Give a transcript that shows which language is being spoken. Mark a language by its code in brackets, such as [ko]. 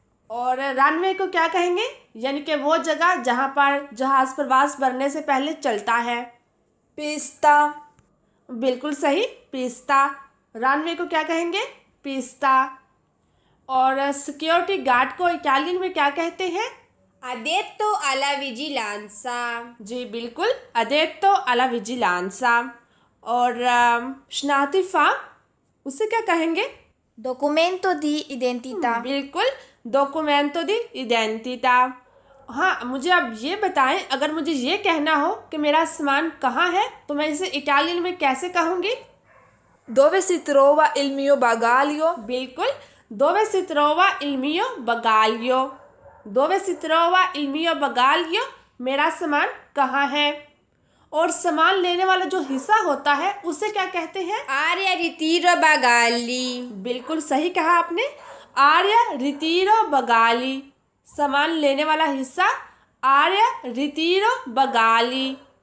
[hi] और रनवे को क्या कहेंगे, यानी कि वो जगह जहाँ पर जहाज़ प्रवास भरने से पहले चलता है? [it] pista, [hi] बिल्कुल सही, पिस्ता। रनवे को क्या कहेंगे? पिस्ता। और सिक्योरिटी गार्ड को इटालियन में क्या कहते हैं? [it] Addetto alla vigilanza. [hi] जी बिल्कुल, [it] अडेट्टो अला विजिलांसा। [hi] और शनाख्ती फॉर्म, उसे क्या कहेंगे? [it] Documento di identità. [hi] बिल्कुल, [it] डॉक्यूमेंटो दी इडेंटिटा। [hi] हाँ, मुझे अब ये बताएं, अगर मुझे ये कहना हो कि मेरा सामान कहाँ है, तो मैं इसे इटालियन में कैसे कहूँगी? [it] dove si trova il mio bagaglio, [hi] बिल्कुल, [it] दोवे si trova il mio bagaglio। दोवे si trova il mio bagaglio, [hi] मेरा सामान कहाँ है? और सामान लेने वाला जो हिस्सा होता है, उसे क्या कहते हैं? [it] Area ritiro bagagli. [hi] बिल्कुल सही कहा आपने, आर्या रितीरो बगाली। सामान लेने वाला हिस्सा [it] आर्या रितीरो बगाली।